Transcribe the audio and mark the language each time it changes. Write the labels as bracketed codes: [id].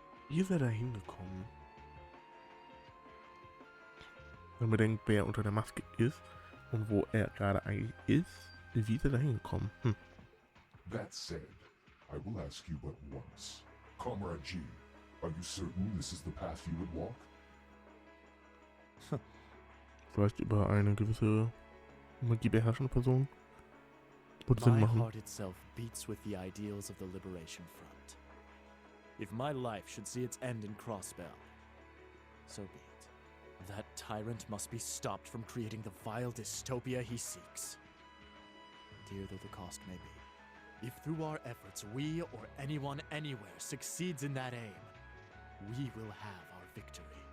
[de] Ihr seid da hingekommen. Wenn man bedenkt, wer unter der Maske ist und wo er gerade eigentlich ist, wie ist er da hingekommen? [en] That said, I will ask you but once. Comrade G, are you certain this is the path you would walk? [de] Vielleicht über eine gewisse Magie beherrschende Person? Würde Sinn [en] My [de] machen. [en] heart itself beats with the ideals of the Liberation Front. If my life should see its end in Crossbell, so be it. That tyrant must be stopped from creating the vile dystopia he seeks. Dear though the cost may be, if through our efforts we or anyone anywhere succeeds in that aim, we will have our victory.